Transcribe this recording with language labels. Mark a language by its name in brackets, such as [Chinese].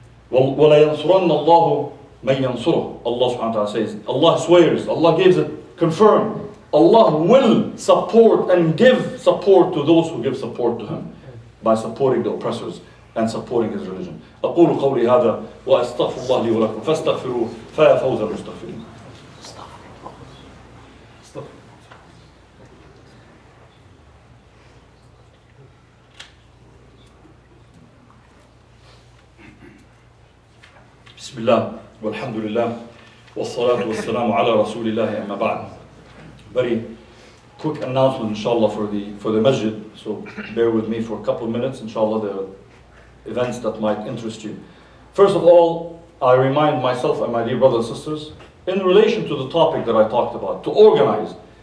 [Arabic] وَلَا يَنْصُرَنَّ اللَّهُ مَنْ يَنْصُرُهُ. [English] Allah subhanahu wa ta'ala says, Allah swears, Allah gives it confirmed. Allah will support and give support to those who give support to Him by supporting the oppressors and supporting His religion. [Arabic] أقول قولي هذا وأستغفر الله لي ولكم فاستغفروه فيا فوز المستغفرين. بسم الله والحمد لله والصلاة والسلام على رسول الله أما بعد. [English] Very quick announcement, inshallah, for the masjid. So bear with me for a couple of minutes, inshallah, the events that might interest you. First of all, I remind myself and my dear brothers and sisters, in relation to the topic that I talked about, to organize.